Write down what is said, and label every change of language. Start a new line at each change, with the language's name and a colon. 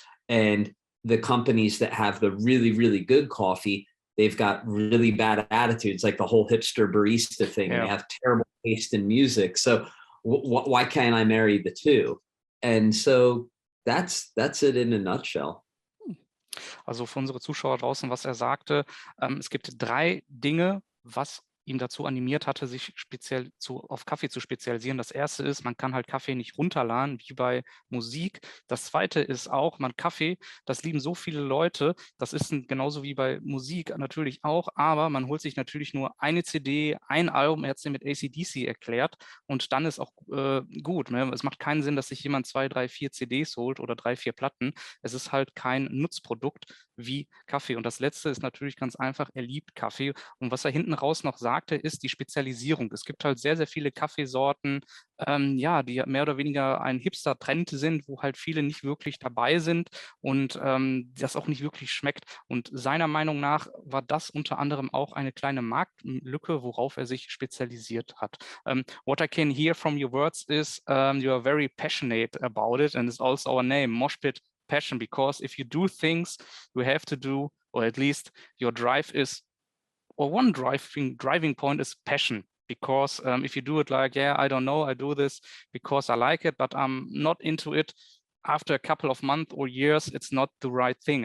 English: And the companies that have the really, really good coffee, they've got really bad attitudes, like the whole hipster barista thing. Yeah. They have terrible taste in music. So why can't I marry the two? And so that's it in a nutshell.
German: Also für unsere Zuschauer draußen, was er sagte, es gibt 3 Dinge, was ihn dazu animiert hatte, sich speziell auf Kaffee zu spezialisieren. Das erste ist, man kann halt Kaffee nicht runterladen, wie bei Musik. Das zweite ist auch, Kaffee, das lieben so viele Leute, das ist genauso wie bei Musik natürlich auch, aber man holt sich natürlich nur eine CD, ein Album, er hat es mit AC/DC erklärt, und dann ist auch gut. Ne? Es macht keinen Sinn, dass sich jemand 2, 3, 4 CDs holt oder 3, 4 Platten. Es ist halt kein Nutzprodukt wie Kaffee. Und das letzte ist natürlich ganz einfach, er liebt Kaffee. Und was er hinten raus noch sagte, ist die Spezialisierung. Es gibt halt sehr, sehr viele Kaffeesorten, die mehr oder weniger ein Hipster-Trend sind, wo halt viele nicht wirklich dabei sind und das auch nicht wirklich schmeckt. Und seiner Meinung nach war das unter anderem auch eine kleine Marktlücke, worauf er sich spezialisiert hat.
English: What I can hear from your words is you are very passionate about it, and it's also our name, Moshpit Passion, because if you do things, you have to do, or at least your drive is, or one driving point is passion. Because if you do it like, yeah, I don't know, I do this because I like it, but I'm not into it, after a couple of months or years, it's not the right thing.